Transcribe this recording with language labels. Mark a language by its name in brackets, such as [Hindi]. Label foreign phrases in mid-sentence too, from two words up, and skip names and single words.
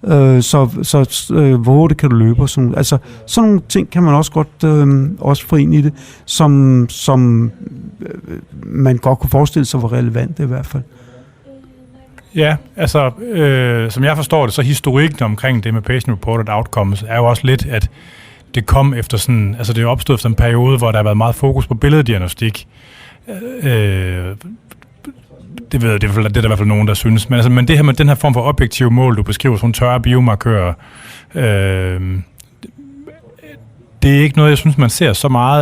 [Danish] Hvor hurtigt kan du løbe? Sådan nogle ting kan man også godt også få ind i det, som man godt kunne forestille sig var relevant i hvert fald. Ja, altså, som jeg forstår det, så historikken omkring det med [English] patient reported outcomes [Danish] er jo også lidt, at det kom efter sådan, altså det er opstået efter en periode, hvor der har været meget fokus på billeddiagnostik. Det er der i hvert fald nogen, der synes. Men det her med den her form for objektive mål, du beskriver, sådan tørre biomarkører, det er ikke noget, jeg synes, man ser så meget.